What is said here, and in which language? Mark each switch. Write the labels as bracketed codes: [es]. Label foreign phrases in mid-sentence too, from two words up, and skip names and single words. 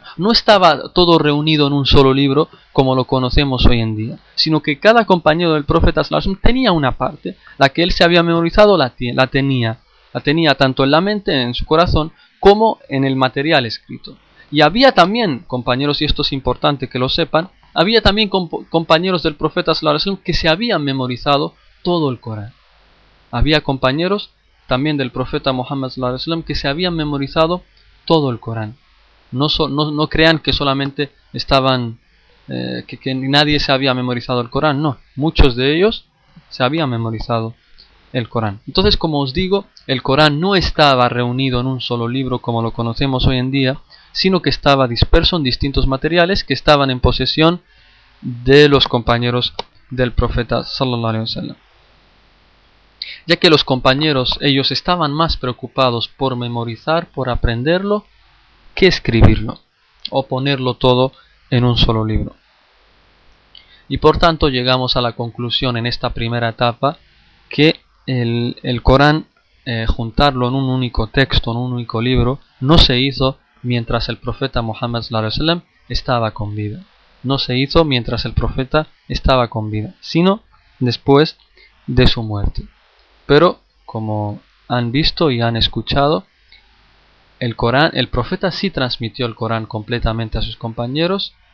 [es] No estaba todo reunido en un solo libro como lo conocemos hoy en día, sino que cada compañero del profeta tenía una parte. La que él se había memorizado la tenía tanto en la mente, en su corazón, como en el material escrito. Y había también compañeros, y esto es importante que lo sepan, había también compañeros del profeta [ar] صلى الله عليه وسلم [es] que se habían memorizado todo el Corán. Había compañeros también del profeta Muhammad [ar] صلى الله عليه وسلم [es] que se habían memorizado todo el Corán. No crean que solamente estaban, que nadie se había memorizado el Corán, no. Muchos de ellos se habían memorizado el Corán. Entonces, como os digo, el Corán no estaba reunido en un solo libro como lo conocemos hoy en día, sino que estaba disperso en distintos materiales que estaban en posesión de los compañeros del profeta [ar] صلى الله عليه وسلم. [es] Ya que los compañeros, ellos estaban más preocupados por memorizar, por aprenderlo, que escribirlo o ponerlo todo en un solo libro. Y por tanto llegamos a la conclusión en esta primera etapa que el Corán, juntarlo en un único texto, en un único libro, no se hizo mientras el profeta Muhammad [ar] صلى الله عليه وسلم [es] estaba con vida. No se hizo mientras el profeta estaba con vida, sino después de su muerte. Pero, como han visto y han escuchado, el profeta sí transmitió el Corán completamente a sus compañeros.